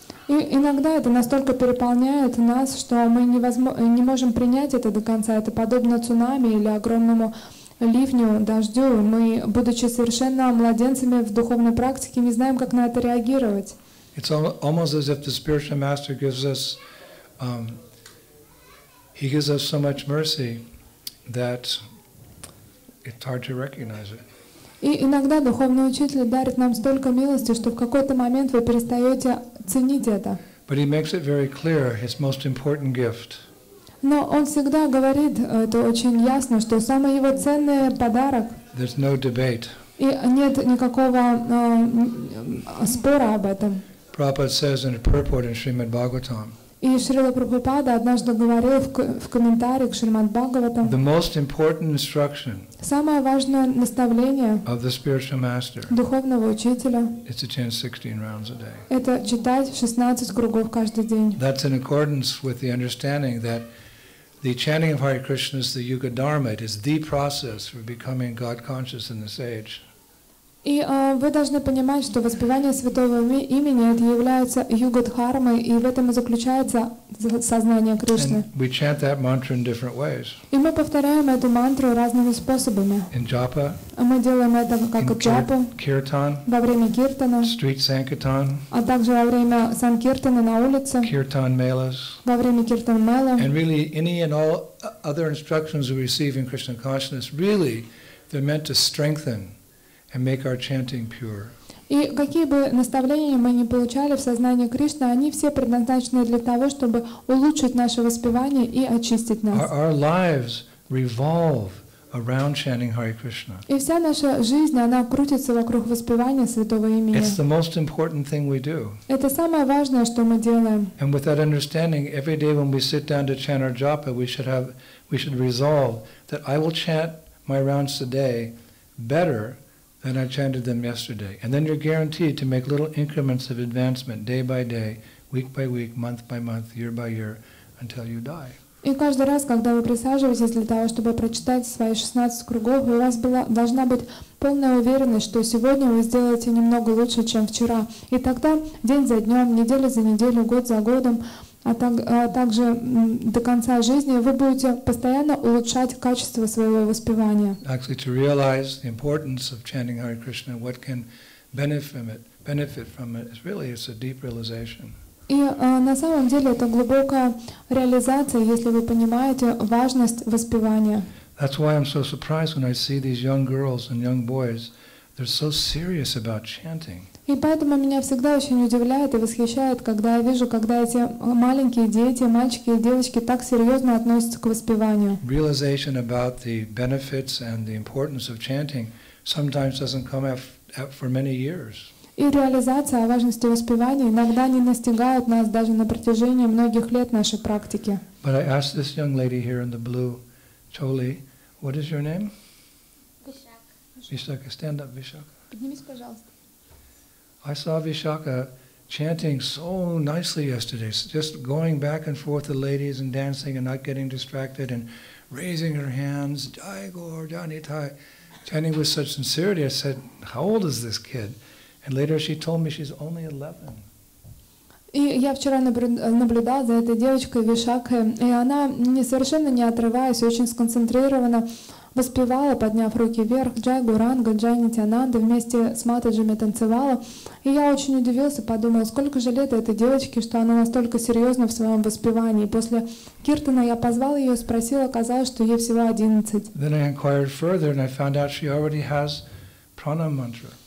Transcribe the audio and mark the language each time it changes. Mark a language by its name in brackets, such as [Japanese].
[Russian] И иногда это настолько переполняет нас, что мы не можем принять это до конца. Это подобно цунами или огромному ливню, дождю. Мы, будучи совершенно младенцами в духовной практике, не знаем, как на это реагировать. [English] It's almost as if the spiritual master gives us, he gives us so much mercy that it's hard to recognize it. [Russian] И иногда духовный учитель дарит нам столько милости, что в какой-то момент вы перестаете ценить это. [English] But he makes it very clear his most important gift. [Russian] Но он всегда говорит, это очень ясно, что самый его ценный подарок, [English] There's no debate. [Russian] и нет никакого спора об этом. [English] Prabhupada says in a purport in Srimad Bhagavatam, [Russian] И Шрила Прабхупада однажды говорил в комментарии к Шримад Бхагаватам, [English] the most important instruction [Russian] самое важное наставление [English] of the spiritual master [Russian] духовного учителя [English] is to chant 16 rounds a day. [Russian] — это читать 16 кругов каждый день. [English] That's in accordance with the understanding that the chanting of Hare Krishna is the Yuga Dharma. It is the process for becoming God conscious in this age. [Russian] И вы должны понимать, что воспевание святого имени это является юга-дхармой, и в этом и заключается сознание Кришны. [English] And we chant that mantra in different ways. [Russian] И мы повторяем эту мантру разными способами. [English] In japa, [Russian] Мы делаем это как [English] in [Russian] джапу, [English] kirtan, [Russian] во время киртана, [English] street sankirtan, [Russian] а также во время санкиртана на улице, [English] kirtan melas, [Russian] во время киртан-мела. [English] and really any and all other instructions we receive in Krishna consciousness, really they're meant to strengthen and make our chanting pure. [Russian] И какие бы наставления мы ни получали в сознании Кришны, они все предназначены для того, чтобы улучшить наше воспевание и очистить нас. [English] Our lives revolve around chanting Hare Krishna. [Russian] И вся наша жизнь, она крутится вокруг воспевания святого имени. [English] It's the most important thing we do. [Russian] Это самое важное, что мы делаем. [English] And with that understanding, every day when we sit down to chant our japa, we should resolve that I will chant my rounds today better than I chanted them yesterday. And then you're guaranteed to make little increments of advancement day by day, week by week, month by month, year by year, until you die. [Russian] И каждый раз, когда вы присаживаетесь для того, чтобы прочитать свои 16 кругов, у вас должна быть полная уверенность, что сегодня вы сделаете немного лучше, чем вчера. И тогда день за днем, неделя за неделю, год за годом, а также до конца жизни вы будете постоянно улучшать качество своего воспевания. [English] Actually, to realize the importance of chanting Hare Krishna, what can benefit from it, is really it's a deep realization. [Russian] И на самом деле это глубокая реализация, если вы понимаете важность воспевания. [English] That's why I'm so surprised when I see these young girls and young boys, they're so serious about chanting. [Russian] И поэтому меня всегда очень удивляет и восхищает, когда я вижу, когда эти маленькие дети, мальчики и девочки так серьезно относятся к воспеванию. [English] Realization about the benefits and the importance of chanting sometimes doesn't come for many years. [Russian] И реализация о важности воспевания иногда не настигает нас даже на протяжении многих лет нашей практики. [English] But I asked this young lady here in the blue choli, what is your name? Vishaka. Stand up, Vishaka. [Russian] Поднимись, пожалуйста. [English] I saw Vishaka chanting so nicely yesterday, just going back and forth with the ladies and dancing and not getting distracted and raising her hands, Jai Gaur, Janitai, chanting with such sincerity. I said, how old is this kid? And later she told me she's only 11. [Russian] И я вчера наблюдала за этой девочкой Вишакой, и она совершенно не отрываясь, очень сконцентрированно воспевала, подняв руки вверх, Джай Гуранга, Джай Нитянанда, вместе с Матаджами танцевала. И я очень удивился, подумал, сколько же лет этой девочке, что она настолько серьезна в своем воспевании. После киртана я позвал ее, спросил, оказалось, что ей всего 11. [English] Then I inquired further and I found out she already has prana mantra.